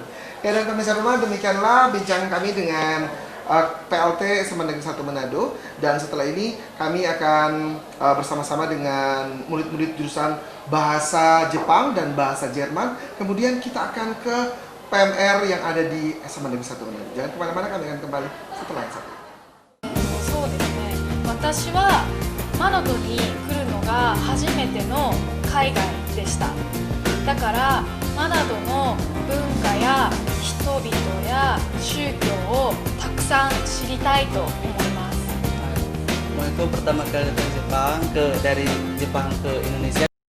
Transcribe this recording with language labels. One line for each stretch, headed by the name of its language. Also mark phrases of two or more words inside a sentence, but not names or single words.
Indonesian: Ya, dan pemirsa rumah, demikianlah bincang kami dengan PLT SMA Negeri 1 Manado, dan setelah ini kami akan bersama-sama dengan murid-murid jurusan Bahasa Jepang dan Bahasa Jerman. Kemudian kita akan ke PMR yang ada di SMA Negeri 1 Manado. Jangan kemana-mana, kami akan kembali setelah yang satu.
Japanese: そうですね。私はマナドに来るのが初めての海外でした。だからマナドの文化や人々や宗教をたくさん知りたいと思います。
Indonesian: Itu pertama kali datang Jepang dari Jepang ke Indonesia